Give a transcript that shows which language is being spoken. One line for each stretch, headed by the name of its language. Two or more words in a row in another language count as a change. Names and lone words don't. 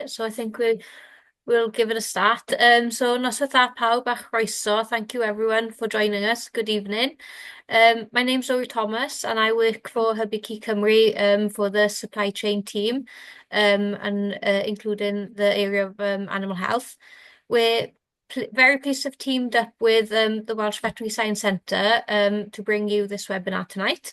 English: So I think we'll give it a start.
Welsh: So noswaith dda pawb a chroeso.
English: Thank you everyone for joining us. Good evening. My name's Zoe Thomas and I work for Helpu Cymru for the supply chain team and including the area of animal health. We're very pleased to have teamed up with the Welsh Veterinary Science Centre to bring you this webinar tonight.